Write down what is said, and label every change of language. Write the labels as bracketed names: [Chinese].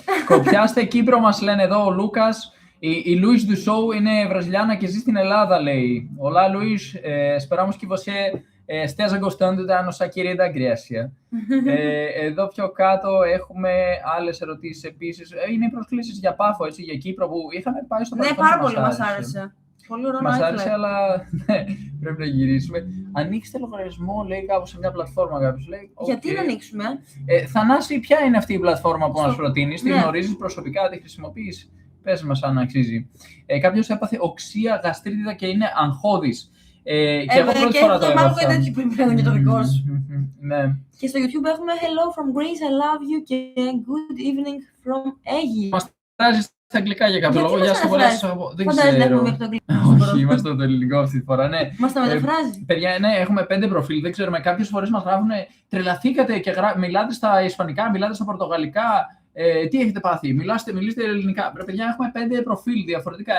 [Greek] Κοπιάστε Κύπρο, μας λένε εδώ ο Λούκας. Η Luís do Show είναι Βραζιλιάνα και ζει στην Ελλάδα, λέει. [Portuguese] Olá, Luís. Esperamos que você esteja gostando da nossa querida Grécia. [Greek] Εδώ πιο κάτω έχουμε άλλες ερωτήσεις επίσης. Είναι οι προσκλήσεις για Πάφο, έτσι, για Κύπρο που είχαμε πάει στο παρελθόν. Ναι, πάρα πολύ μας άρεσε. Πολύ ωραίο. Μας άρεσε, αλλά πρέπει να γυρίσουμε. Ανοίξτε λογαριασμό, λέει, κάπου σε μια πλατφόρμα κάποιος. Γιατί να ανοίξουμε? Θανάση, ποια είναι αυτή η πλατφόρμα που μας προτείνεις? Τη γνωρίζεις προσωπικά, τη χρησιμοποιείς? Πες μας αν αξίζει. Κάποιος έπαθε οξεία γαστρίτιδα και είναι αγχώδης. Και εγώ πρώτη φορά το έπαθα. Μάλλον κάτι τέτοιο που είναι και το δικό σου. Ναι. Και στο YouTube έχουμε [English] Hello from Greece, I love you [Greek] και [English] Good evening from Aegi. [Greek] Μας τάζει στα αγγλικά για κάποιο λόγο. Γεια σας, πολλά σας αγαπώ. Δεν ξέρω. Όχι, είμαστε το ελληνικό αυτή τη φορά, ναι. Μας τα μεταφράζει. Παιδιά, ναι, έχουμε 5 προφίλ, δεν ξέρουμε. Κάποιες φορές μας γράφουν τρελαθήκατε και μιλάτε στα ισπανικά, μιλάτε στα πορτογαλικά. Τι έχετε πάθει, μιλήστε ελληνικά. Παιδιά, έχουμε 5 προφίλ διαφορετικά.